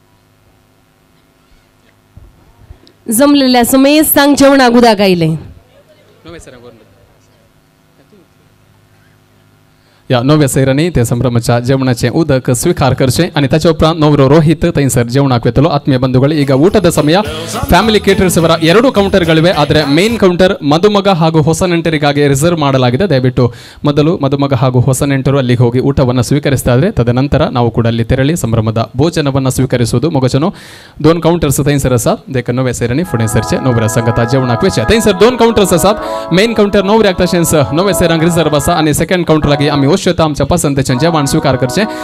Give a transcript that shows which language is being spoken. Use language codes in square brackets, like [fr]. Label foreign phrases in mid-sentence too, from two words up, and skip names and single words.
[kok] जमलेल्या समेस्तांक जेवणाक उदक आयलें या नव्या सैरांनी ते संभ्रमाच्या जेवणाचें उदक स्वीकार करचें आनी ताचे उपरांत नवरो रोहित थंयसर जेवणाक वेतलो [kn] ಆತ್ಮೀಯ ಬಂಧುಗಳು ಈಗ ಊಟದ ಸಮಯ ಫ್ಯಾಮಿಲಿ ಕೇಟರರ್ಸ್ ಅವರ ಎರಡು ಕೌಂಟರ್ಗಳಿವೆ ಆದರೆ ಮೇನ್ ಕೌಂಟರ್ ಮದುಮಗ ಹಾಗೂ ಹೊಸ ನೆಂಟರಿಗಾಗಿ ರಿಸರ್ವ್ ಮಾಡಲಾಗಿದೆ ದಯವಿಟ್ಟು ಮೊದಲು ಮದುಮಗ ಹಾಗೂ ಹೊಸ ನೆಂಟರು ಅಲ್ಲಿಗೆ ಹೋಗಿ ಊಟವನ್ನು ಸ್ವೀಕರಿಸ್ತಾ ಇದ್ರೆ ತದನಂತರ ನಾವು ಕೂಡ ಅಲ್ಲಿ ತೆರಳಿ ಸಂಭ್ರಮದ ಭೋಜನವನ್ನು ಸ್ವೀಕರಿಸುವುದು ಮೊಗಚनो [kok] दोन काउंटर्स थंयसर आसात देखून नव्या सैरांनी फुडें सरचें नवऱ्या संगता जेवणाक वेचें थंयसर 2 काउंटर्स आसात मेन काउंटर नवऱ्याक तशेंच नव्या सैरांक रिजर्व आसा आनी सेकंड काउंटर लागीं आमी वचता आमच्या पसंतीचें जेवण स्वीकार करचें